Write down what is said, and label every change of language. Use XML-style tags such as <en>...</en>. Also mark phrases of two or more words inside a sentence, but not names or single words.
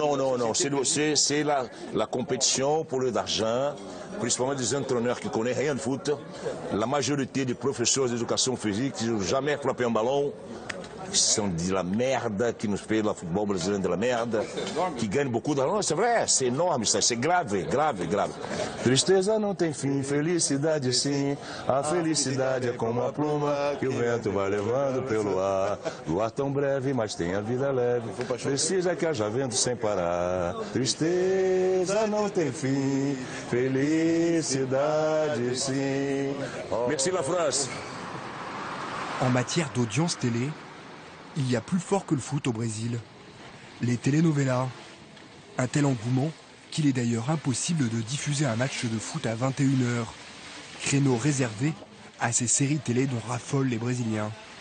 <fr>C'est la compétition pour le d'argent, principalement des entraîneurs qui ne connaissent rien de foot. La majorité des professeurs d'éducation physique qui n'ont jamais frappé un ballon, qui sont de la merde, qui nous fait le football brésilien de la merde, qui gagnent beaucoup d'argent. C'est vrai, c'est énorme, c'est grave.</fr> <pt>Tristeza não tem fim, felicidade sim. A felicidade é como a pluma que o vento vai levando pelo ar. Luar tão breve, mas tem a vida leve. Precisa que haja vento sem parar. Tristeza não tem fim, felicidade sim.</pt> <fr>Merci la France. En matière d'audience télé, il y a plus fort que le foot au Brésil. Les telenovelas. Un tel engouement qu'il est d'ailleurs impossible de diffuser un match de foot à 21h. Créneau réservé à ces séries télé dont raffolent les Brésiliens.</fr>